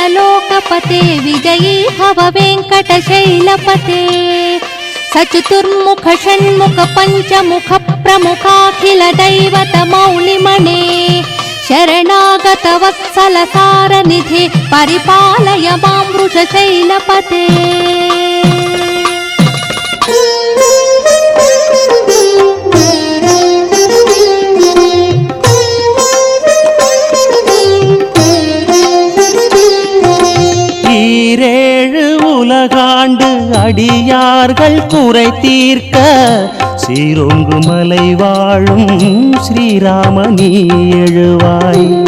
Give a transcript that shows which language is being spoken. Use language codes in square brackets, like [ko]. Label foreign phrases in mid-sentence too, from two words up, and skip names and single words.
[sa] లోకపతే విజయీ భవ వెంకటశైలపతే సచతుర్ముఖ షణ్ముఖ పంచముఖ ప్రముఖాఖిల దైవత మౌళిమణే శరణాగత వత్సల సారనిధి పరిపాలయ మాం వృషశైలపతే. [ta] ஈரேழு உலகாண்டு அடியார்கள் குறை தீர்க்க சீரொங்கு மலை வாழும் ஸ்ரீராமனி எழுவாய்.